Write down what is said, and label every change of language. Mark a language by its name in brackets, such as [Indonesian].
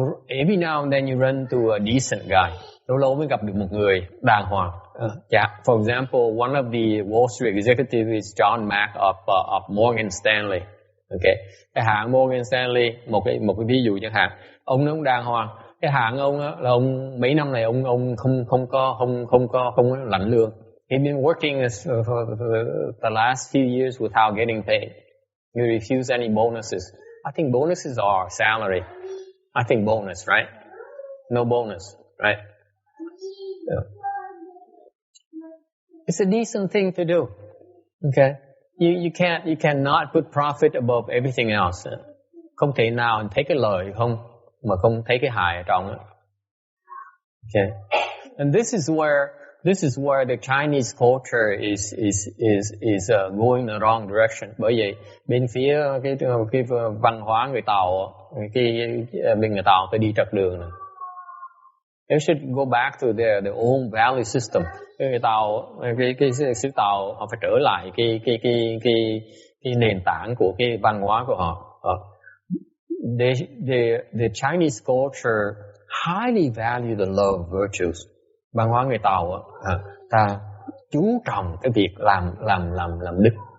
[English] Every now and then you run to a decent guy. [Vietnamese] Lâu mới gặp được một người đàng hoàng. [English] For example, one of the Wall Street executives is John Mack of Morgan Stanley. [Vietnamese] Okay, cái hãng Morgan Stanley, một cái ví dụ chẳng hạn, ông nó cũng đàng hoàng. Cái hãng ông đó, là ông mấy năm này ông không có lãnh lương. [English] He's been working for the last few years without getting paid. He refused any bonuses. I think bonuses are salary. I think bonus, right? No bonus, right? Yeah. It's a decent thing to do. Okay, you cannot put profit above everything else. [Vietnamese] Không thể nào thấy cái lợi mà không thấy cái hại ở trong đó. [English] Okay, and this is where the Chinese culture is going the wrong direction. [Vietnamese] Bởi vậy bên phía cái văn hóa người Tàu, bên người Tàu phải đi trật đường này. [English] They should go back to their own value system. [Vietnamese] Người Tàu, cái xứ Tàu họ phải trở lại cái nền tảng của cái văn hóa của họ. [English] The Chinese culture highly value the love virtues. [Vietnamese] Văn hóa người Tàu ta chú trọng cái việc làm đức.